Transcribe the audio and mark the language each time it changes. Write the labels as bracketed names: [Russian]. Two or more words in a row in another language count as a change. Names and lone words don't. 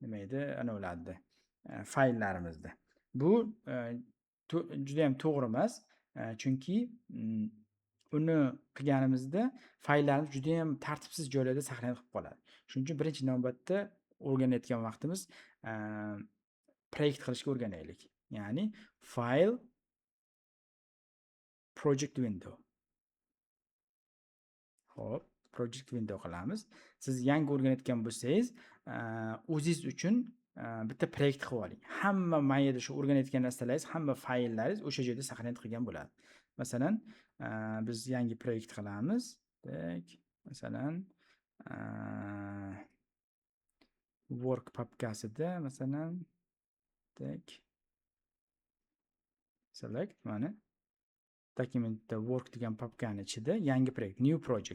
[Uzbek] nima edi, anavilarda fayllarimizda. Bu juda ham to'g'ri emas, chunki uni qilganimizda fayllarimiz juda ham tartibsiz joylarda saqlanib qolib qoladi. Shuning uchun birinchi navbatda o'rganayotgan vaqtimiz proyekt qilishga o'rganaylik. [English] Ya'ni file project window. [Uzbek] Xo'p, [English] project window [Uzbek] qilamiz. Siz yangi o'rganayotgan bo'lsangiz, o'zingiz uchun bitta proyekt qilib oling. Hamma mayada shu o'rganayotgan narsalaringiz, hamma fayllaringiz o'sha joyda saqlanib qolgan bo'ladi. Masalan, biz yangi proyekt qilamiz. Tak, masalan, work papkasida, masalan, tak, select mana dokumentda work degan papkani ichida yangi proyekt, [English] new project.